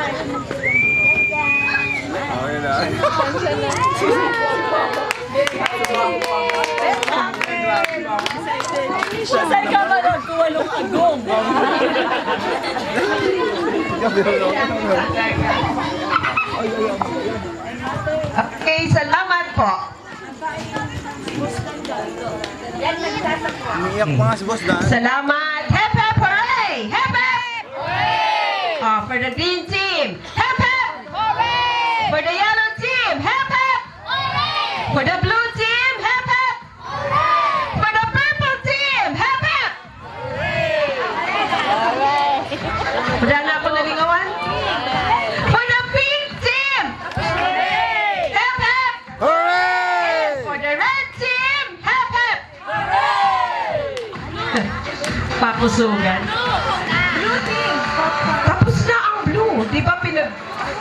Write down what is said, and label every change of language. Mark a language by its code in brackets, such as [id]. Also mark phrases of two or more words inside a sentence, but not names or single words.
[tl] Saan ka ba nagkuwalong agong? Okay, salamat po. Umiiyak pa nga si Boss Dan. Salamat. [en] Hep, hep, hooray! Hep, hep! Oh, for the green team. Hep, hep! For the yellow team. Hep, hep! For the blue team. Hep, hep! For the purple team. Hep, hep! [hil] Wala na ako nalingawan? [en] For the pink team. Hep, hep! Hooray! For the red team. Hep, hep! [hil] Papusugan. [tl] Tapos na ang blue. Di ba